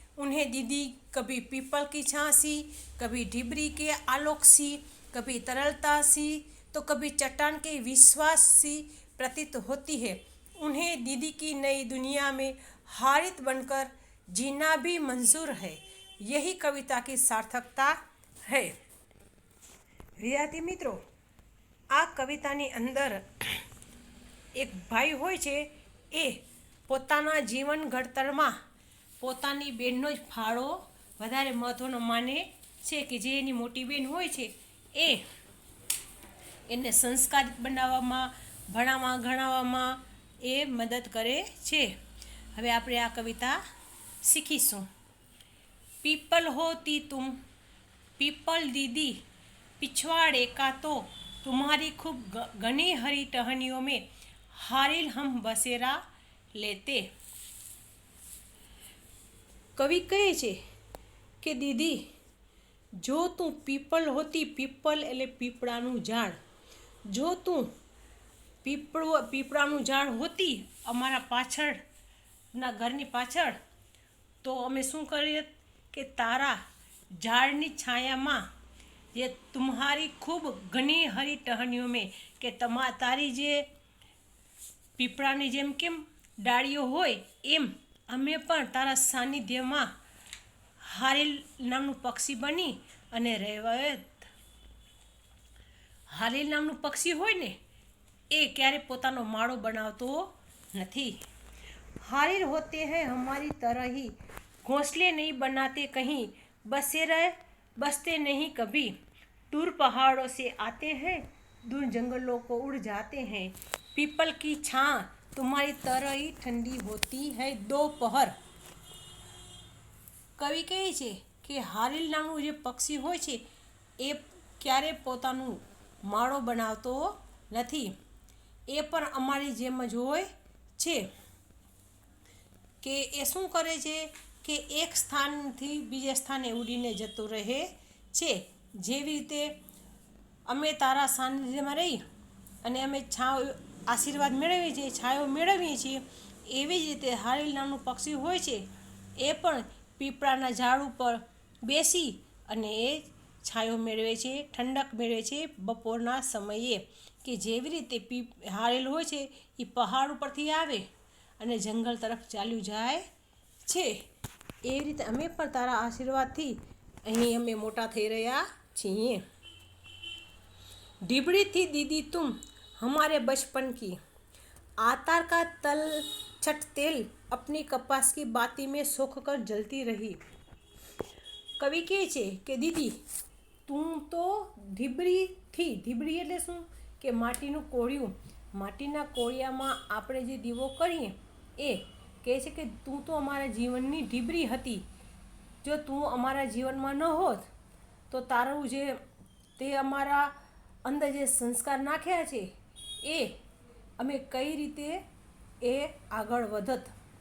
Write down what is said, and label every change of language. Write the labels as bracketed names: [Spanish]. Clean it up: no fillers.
[Hindi] उन्हें दीदी कभी पीपल की छां सी, कभी ढिबरी के आलोक सी, कभी तरलता सी, तो कभी चट्टान के विश्वास सी प्रतीत होती है। उन्हें दीदी की नई दुनिया में हारित बनकर जीना भी मंजूर है। यही कविता की सार्थकता है। [Gujarati] વિદ્યાર્થી મિત્રો, આ કવિતાની અંદર એક ભાઈ હોય છે, એ પોતાના જીવન ઘડતરમાં પોતાની બહેનનો જ ફાળો વધારે મહત્ત્વનો માને છે, કે જે એની મોટી બહેન હોય છે એ એને સંસ્કારિત બનાવવામાં, ભણાવવા ગણાવવામાં એ મદદ કરે છે। હવે આપણે આ કવિતા શીખીશું। [Hindi] पीपल होती तुम पीपल दीदी, पिछवाड़े का तो तुम्हारी खूब घनी हरी टहनियों में हारिल हम बसेरा लेते। [Gujarati] कवि कहे छे कि दीदी, जो तू पीपल होती, पीपल एले पीपड़ाનું ઝાડ, જો તું પીપળાનું ઝાડ હોતી અમારા પાછળના ઘરની પાછળ, તો અમે શું કરીએ કે તારા ઝાડની છાયામાં જે [Hindi] तुम्हारी ખૂબ ઘણી હરી ટહનીઓ મેં, [Gujarati] કે તારી જે પીપળાની જેમ કેમ ડાળીઓ હોય, એમ અમે પણ તારા સાનિધ્યમાં હારેલ નામનું પક્ષી બની અને રહેવા। હારેલ નામનું પક્ષી હોય ને, એ ક્યારે પોતાનો માળો બનાવતો નથી। [Hindi] हारिल होते हैं हमारी तरह ही, घोंसले नहीं बनाते कहीं, बसते नहीं कभी। दूर पहाड़ों से आते हैं, दूर जंगलों को उड़ जाते हैं। पीपल की छां तुम्हारी तरह ही ठंडी होती है दोपहर। [Gujarati] कवि कहे छे कि हारिल नामનું જે પક્ષી હોય છે એ ક્યારે પોતાનું માળો બનાવતો નથી, એ પણ અમારી જેમ જ હોય છે, કે એ શું કરે છે કે એક સ્થાનથી બીજા સ્થાને ઉડીને જતો રહે છે। જેવી રીતે અમે તારા સાનિધ્યમાં રહી અને અમે છાવ આશીર્વાદ મેળવીએ છીએ, છાયો મેળવીએ છીએ, એવી જ રીતે હારિલ નામનું પક્ષી હોય છે, એ પણ પીપળાના ઝાડ ઉપર બેસી અને એ છાયો મેળવે છે, ઠંડક મેળવે છે બપોરના સમયે, કે જેવી રીતે હારેલ હોય છે એ પહાડ ઉપરથી આવે અને જંગલ તરફ ચાલ્યું જાય છે, એવી રીતે અમે પણ તારા આશીર્વાદથી અહીં અમે મોટા થઈ રહ્યા છીએ। [Hindi] ढिबड़ी थी दीदी तुम हमारे बचपन की, आतार का तल छट तेल अपनी कपास की बाती में सोख कर जलती रही। [Gujarati] કવિ કહે છે કે દીદી તું તો ધીબરી એટલે શું કે માટીનું કોળિયું, માટીના કોળિયામાં આપણે જે દીવો કરીએ એ કહે છે કે તું તો અમારા જીવનની ઢીબરી હતી. જો તું અમારા જીવનમાં ન હોત તો તારું જે તે અમારા અંદર જે સંસ્કાર નાખ્યા છે એ અમે કઈ રીતે એ આગળ વધત.